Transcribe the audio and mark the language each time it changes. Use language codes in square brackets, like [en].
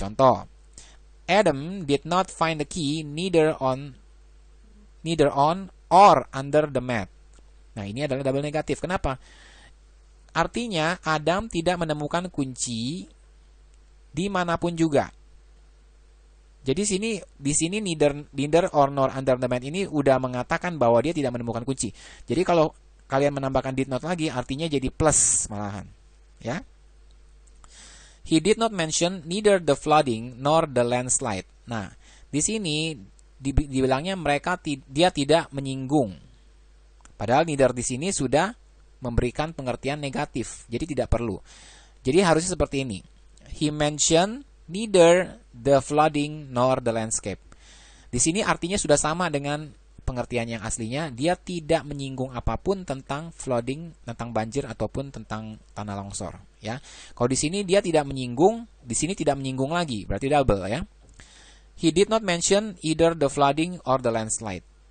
[en] Contoh, Adam did not find the key neither on or under the mat. [id] Nah, ini adalah double negatif. Kenapa? Artinya Adam tidak menemukan kunci dimanapun juga. Jadi di sini neither or nor under the mat ini udah mengatakan bahwa dia tidak menemukan kunci. Jadi kalau kalian menambahkan did not lagi artinya jadi plus malahan, ya. [en] He did not mention neither the flooding nor the landslide. [id] Nah, di sini dibilangnya dia tidak menyinggung. Padahal neither di sini sudah memberikan pengertian negatif. Jadi tidak perlu. Jadi harusnya seperti ini. [en] He mentioned neither the flooding nor the landscape. [id] Di sini artinya sudah sama dengan pengertian yang aslinya, dia tidak menyinggung apapun tentang flooding, tentang banjir ataupun tentang tanah longsor, ya. Kalau di sini dia tidak menyinggung, di sini tidak menyinggung lagi, berarti double, ya. [en] He did not mention either the flooding or the landslide.